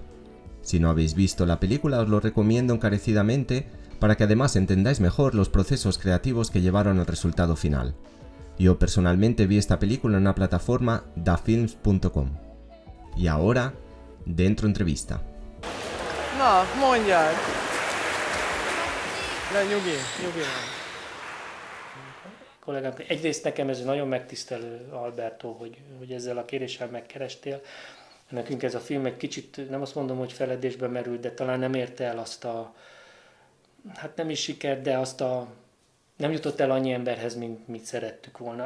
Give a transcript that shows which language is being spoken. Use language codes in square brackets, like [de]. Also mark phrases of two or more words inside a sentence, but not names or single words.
[es] Si no habéis visto la película, os lo recomiendo encarecidamente para que además entendáis mejor los procesos creativos que llevaron al resultado final. Yo personalmente vi esta película en la plataforma dafilms.com. Y ahora, dentro entrevista. [hu] Na, mondjad! De nyugi. Kollégánk, egyrészt nekem ez nagyon megtisztelő, Alberto, hogy ezzel a kéréssel megkerestél. Nekünk ez a film egy kicsit, nem azt mondom, hogy feledésbe merült, de talán nem érte el azt a, hát nem is sikert, de azt a, nem jutott el annyi emberhez, mint szerettük volna.